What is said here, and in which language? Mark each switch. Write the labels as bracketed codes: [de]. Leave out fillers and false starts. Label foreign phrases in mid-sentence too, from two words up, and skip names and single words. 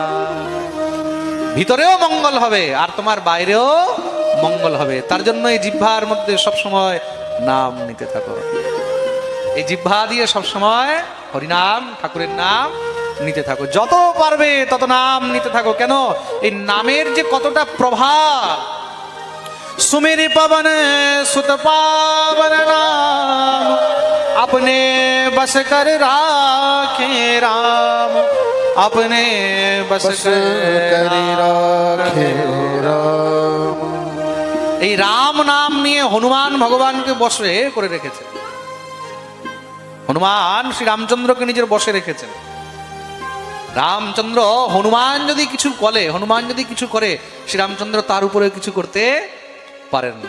[bn] ভিতরেও মঙ্গল হবে আর তোমার বাইরেও মঙ্গল হবে। তার জন্য এই জিহ্বার মধ্যে সবসময় নাম নিতে থাকো। এই জিহ্বা দিয়ে সবসময় হরিনাম, ঠাকুরের নাম নিতে থাকো। যত পারবে তত নাম নিতে থাকো। কেন? এই নামের যে কতটা প্রভাব। [awa] सुमिरि पवन सुत पावन नाम अपने बस कर राखे राम अपने बस कर राखे राम। [bn] এই রাম নাম নিয়ে হনুমান ভগবানকে বশে করে রেখেছে। হনুমান শ্রী রামচন্দ্রকে নিজের বশে রেখেছেন। রামচন্দ্র হনুমান যদি কিছু বলে, হনুমান যদি কিছু করে, শ্রীরামচন্দ্র তার উপরে কিছু করতে পারেন না।